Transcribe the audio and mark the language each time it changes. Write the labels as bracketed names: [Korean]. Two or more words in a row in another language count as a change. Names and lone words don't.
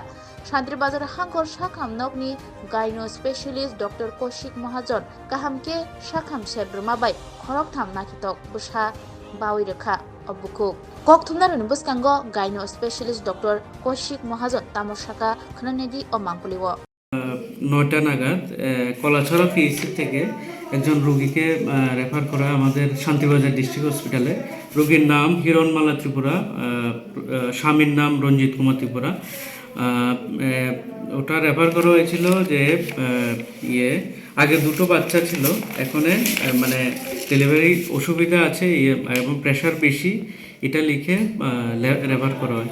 [Kok Borok] Shantribajar Hangkor Shakam Nogni [English] Gyno Specialist Dr. [Kok Borok] Koshik Mahajon Kahamke Shakam Shebrmabai Khorok Tham Nakitok Busha Bawi Rekha Obukuk Kok Thumnarun Buskango [English] Gyno Specialist Dr. [Kok Borok] Koshik Mahajon Tamoshaka Khnanedi Omangpuliwo [Bangla] 9টা নাগাদ কলাছড়া পিএইচসি থেকে একজন রোগীকে রেফার করা আমাদের শান্তিবাজার ডিস্ট্রিক্ট হসপিটালে। রোগীর নাম হিরণমালা ত্রিপুরা, স্বামীর নাম রঞ্জিত কুমার ত্রিপুরা। ওটা রেফার করা হয়েছিল যে আগে দুটো বাচ্চা ছিল, এখন মানে ডেলিভারি অসুবিধা আছে এবং প্রেশার বেশি, এটা লিখে রেফার করা হয়।